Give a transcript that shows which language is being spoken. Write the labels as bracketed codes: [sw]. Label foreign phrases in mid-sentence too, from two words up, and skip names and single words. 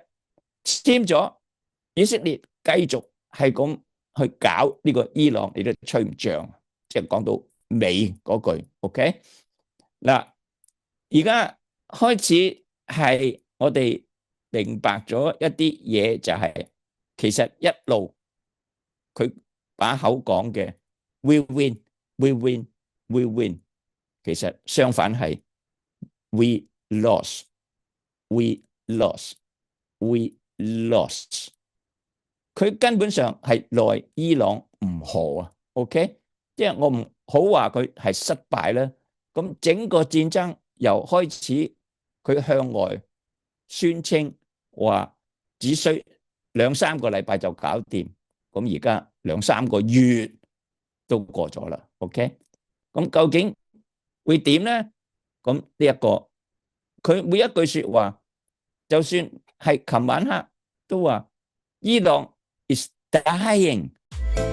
[yue] 簽咗以色列繼續係咁去搞呢個伊朗，你都吹唔脹，即係講到尾嗰句。OK，嗱，而家開始係我哋明白咗一啲嘢，就係其實一路佢把口講嘅 [en] we win we win we win， [yue] 其實相反係 [en] we lost we lost we lost。 [yue] 佢根本上係內伊朗唔和啊。OK，即係我唔好話佢係失敗啦。咁整個戰爭由開始佢向外宣稱話只需兩三個禮拜就搞掂，咁而家兩三個月都過咗啦。OK，咁究竟會點咧？咁呢一個佢每一句說話，就算係琴晚黑都話伊朗 [en] is dying，